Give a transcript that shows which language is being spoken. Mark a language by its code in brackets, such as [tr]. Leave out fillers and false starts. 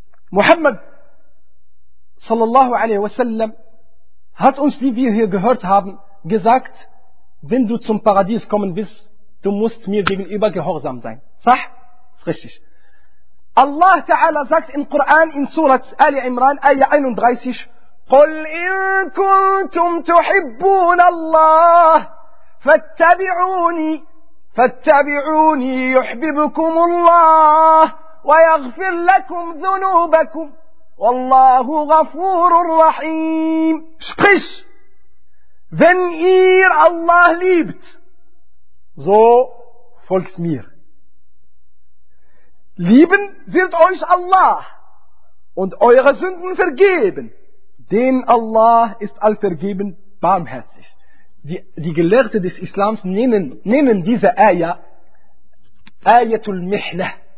[de] Muhammad sallallahu alaihi wasallam hat uns, wie wir hier gehört haben, gesagt, wenn du zum Paradies kommen willst, du musst mir gegenüber gehorsam sein. Sah? Ist richtig. Allah Ta'ala sagt im Koran in Surat Ali Imran, Ayah 31, [ar] قُلْ إِن كُنْتُمْ تُحِبُّونَ اللَّهِ فَاتَّبِعُونِي يُحْبِبُكُمُ اللَّهِ وَيَغْفِرْ لَكُمْ ذُنُوبَكُمْ وَاللَّهُ غَفُورٌ رَحِيمٌ. [de] Sprich, wenn ihr Allah liebt, so folgt mir. Lieben wird euch Allah und eure Sünden vergeben. Denn Allah ist allvergebend, barmherzig. Die Gelehrte des Islams nehmen diese Ayah, Ayatul Mihna.